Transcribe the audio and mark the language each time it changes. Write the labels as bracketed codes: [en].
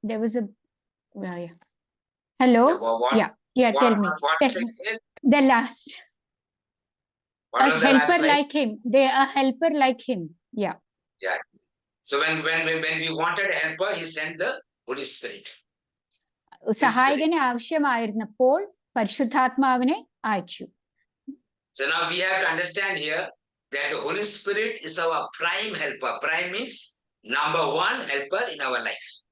[en] There was a. Yeah. Hello. Yeah. Tell me. The last. A helper like him. They are a helper like him. Yeah. So when we wanted a helper, he sent the Holy Spirit. [ml] സഹായകനെ ആവശ്യമായിരുന്നപ്പോൾ പരിശുദ്ധാത്മാവിനെ അയച്ചു. [en] So now we have to understand here that the Holy Spirit is our prime helper. Prime means number one helper in our life.